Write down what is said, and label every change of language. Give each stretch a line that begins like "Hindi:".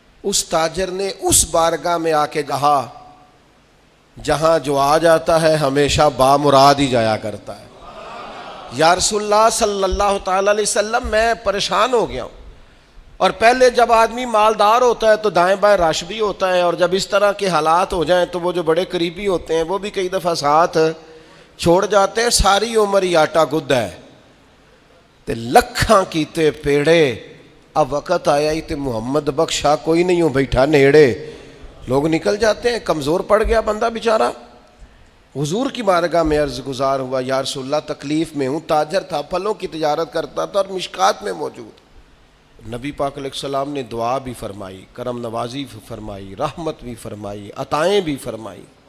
Urdu: اس تاجر نے اس بارگاہ میں آ کے کہا جہاں جو آ جاتا ہے ہمیشہ بامراد ہی جایا کرتا ہے. یا رسول اللہ صلی اللہ تعالیٰ علیہ وسلم, میں پریشان ہو گیا ہوں. اور پہلے جب آدمی مالدار ہوتا ہے تو دائیں بائیں رش بھی ہوتا ہے, اور جب اس طرح کے حالات ہو جائیں تو وہ جو بڑے قریبی ہوتے ہیں وہ بھی کئی دفعہ ساتھ چھوڑ جاتے ہیں.
Punjabi: ساری عمر ہی آٹا گد ہے تے لکھاں کیتے پیڑے, اب وقت آیا ہی تے محمد بخشا کوئی نہیں ہوں بیٹھا نیڑے.
Urdu: لوگ نکل جاتے ہیں, کمزور پڑ گیا بندہ بیچارہ. حضور کی بارگاہ میں عرض گزار ہوا, یا رسول اللہ تکلیف میں ہوں. تاجر تھا, پھلوں کی تجارت کرتا تھا اور مشکات میں موجود. نبی پاک علیہ السلام نے دعا بھی فرمائی, کرم نوازی بھی فرمائی, رحمت بھی فرمائی, عطائیں بھی فرمائی.